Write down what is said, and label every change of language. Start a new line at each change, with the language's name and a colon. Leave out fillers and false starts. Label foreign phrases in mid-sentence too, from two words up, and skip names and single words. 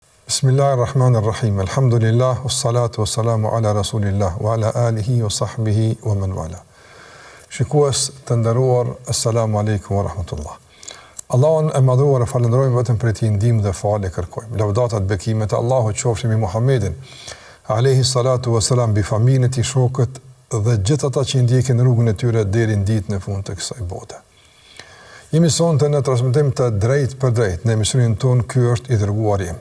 Arabic: بسم الله الرحمن الرحيم الحمد لله والصلاة والسلام على رسول الله وعلى آله وصحبه ومن والاه.
Albanian: Shikues të nderuar,
Arabic: السلام عليكم ورحمة الله.
Albanian: Allahun e madhuar e falenderojmë vetëm për ti ndihmë dhe falë kërkojmë. Lavdatat bekimet e Allahut qofshin mbi Muhammedin,
Arabic: عليه الصلاة والسلام,
Albanian: bi familjen e tij, shokët dhe gjithë ata që ndjekin rrugën e tyre deri në ditën e fundit të kësaj bote. Jemi sonte në transmetim të drejt për drejt në emisionin ton Ky është i dërguari im.